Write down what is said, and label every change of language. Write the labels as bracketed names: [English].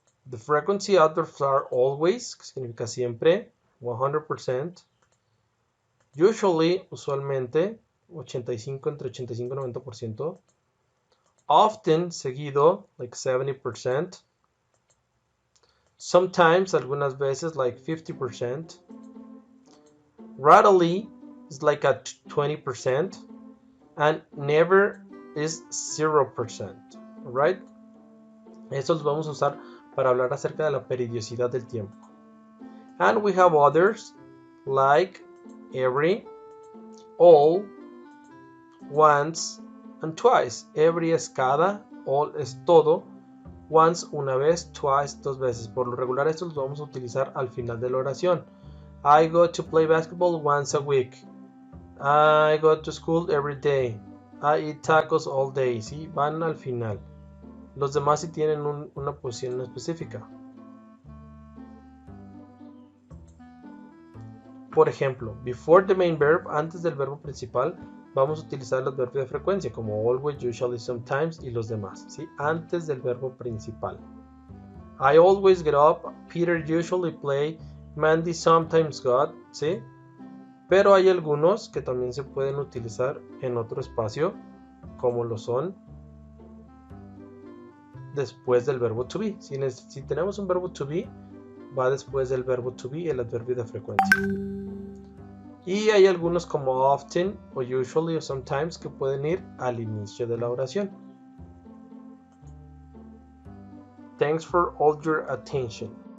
[English] The frequency adverbs are always, [Spanish] que significa siempre, [English] 100%, usually, usualmente, 85, [Spanish] entre 85 y 90%, [English] often, seguido, like 70%, sometimes, [Spanish] algunas veces, [English] like 50%, rarely is like at 20%, and never is 0%, right? [Spanish] Estos los vamos a usar para hablar acerca de la periodicidad del tiempo. [English] And we have others like every, all, once, and twice. [Spanish] Every es cada, all es todo, once una vez, twice dos veces. Por lo regular estos los vamos a utilizar al final de la oración. [English] I go to play basketball once a week. I go to school every day. I eat tacos all day, ¿sí? [Spanish] Van al final. Los demás sí tienen una posición específica. Por ejemplo, [English] before the main verb, [Spanish] antes del verbo principal, vamos a utilizar los verbos de frecuencia como always, usually, sometimes y los demás, ¿sí? Antes del verbo principal. [English] I always get up, Peter usually play, Mandy sometimes got, ¿sí? [Spanish] Pero hay algunos que también se pueden utilizar en otro espacio, como lo son después del verbo to be. Si tenemos un verbo to be, va después del verbo to be, el adverbio de frecuencia. Y hay algunos como often o usually o sometimes que pueden ir al inicio de la oración. [English] Thanks for all your attention.